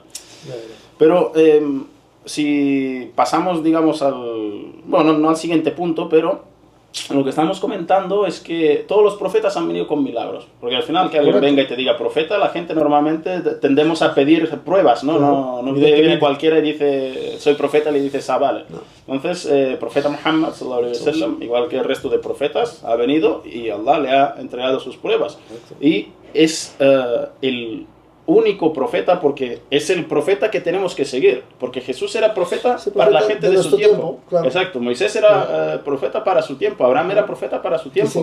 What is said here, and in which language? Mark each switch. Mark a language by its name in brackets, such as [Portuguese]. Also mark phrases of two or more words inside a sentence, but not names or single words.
[Spanish] Pero si pasamos, digamos, no al siguiente punto, pero lo que estamos comentando es que todos los profetas han venido con milagros, porque al final que alguien venga y te diga profeta, la gente normalmente tendemos a pedir pruebas, ¿no? No viene cualquiera y dice soy profeta y le dices vale. Entonces profeta Muhammad [Arabic] صلى الله عليه وسلم, [Spanish] igual que el resto de profetas, ha venido y Allah le ha entregado sus pruebas y es el único profeta, porque es el profeta que tenemos que seguir, porque Jesús era profeta para la gente de su tiempo. Claro. Exacto, Moisés era profeta para su tiempo, Abraham era profeta para su tiempo.